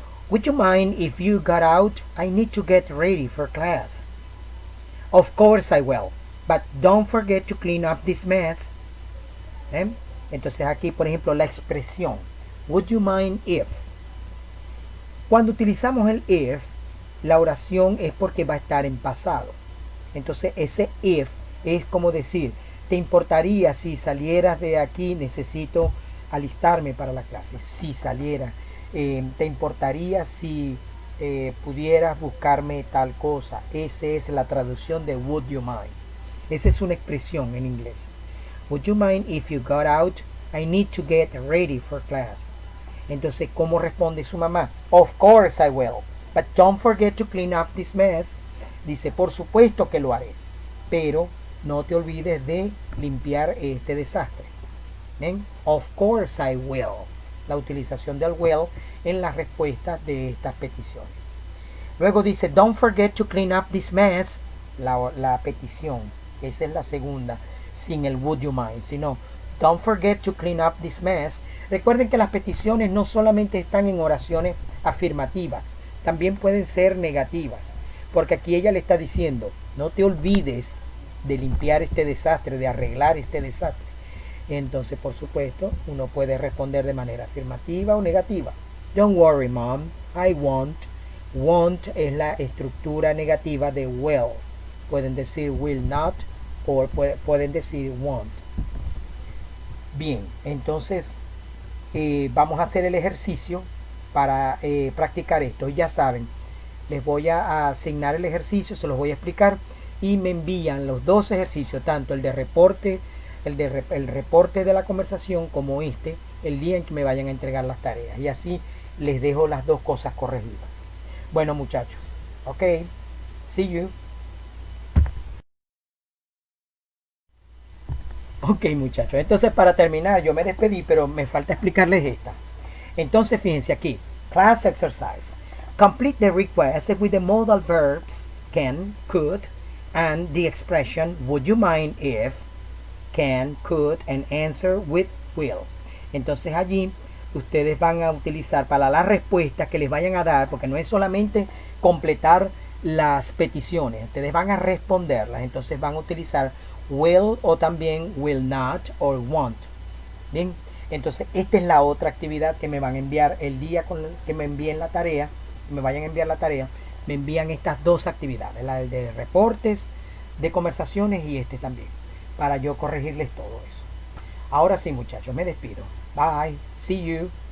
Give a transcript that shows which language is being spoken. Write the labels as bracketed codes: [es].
[en] Would you mind if you got out? I need to get ready for class. Of course I will, but don't forget to clean up this mess. [es] Entonces aquí, por ejemplo, la expresión [en] would you mind if. [es] Cuando utilizamos el if, la oración es porque va a estar en pasado. Entonces ese if es como decir, ¿te importaría si salieras de aquí? Necesito alistarme para la clase. Si saliera, ¿te importaría si pudieras buscarme tal cosa? Esa es la traducción de [en] would you mind. [es] Esa es una expresión en inglés. [en] Would you mind if you got out? I need to get ready for class. [es] Entonces, ¿cómo responde su mamá? [en] Of course I will, but don't forget to clean up this mess. [es] Dice, por supuesto que lo haré, pero no te olvides de limpiar este desastre. ¿Ven? [en] Of course I will. [es] La utilización del will en las respuestas de estas peticiones. Luego dice, [en] don't forget to clean up this mess. [es] La petición. Esa es la segunda, sin el would you mind, sino [en] don't forget to clean up this mess. [es] Recuerden que las peticiones no solamente están en oraciones afirmativas, también pueden ser negativas. Porque aquí ella le está diciendo, no te olvides de limpiar este desastre, de arreglar este desastre. Entonces, por supuesto, uno puede responder de manera afirmativa o negativa. [en] Don't worry, mom, I won't. Won't [es] es la estructura negativa de [en] will. [es] Pueden decir will not o pueden decir won't. Bien, entonces vamos a hacer el ejercicio para practicar esto. Ya saben, les voy a asignar el ejercicio, se los voy a explicar y me envían los dos ejercicios, tanto el de reporte, el reporte de la conversación como el día en que me vayan a entregar las tareas. Y así les dejo las dos cosas corregidas. Bueno, muchachos, ok, [en] see you. [es] Ok, muchachos, entonces para terminar, yo me despedí, pero me falta explicarles esta. Entonces, fíjense aquí, [en] class exercise. Complete the request with the modal verbs can, could, and the expression would you mind if, can, could, and answer with will. [es] Entonces allí ustedes van a utilizar para las respuestas que les vayan a dar, porque no es solamente completar las peticiones, ustedes van a responderlas, entonces van a utilizar will o también [en] will not or won't. [es] Bien, Entonces, esta es la otra actividad que me van a enviar el día que me envíen la tarea, me vayan a enviar la tarea, me envían estas dos actividades, la de reportes de conversaciones y este también, para yo corregirles todo eso. Ahora sí, muchachos, me despido. [en] Bye. See you.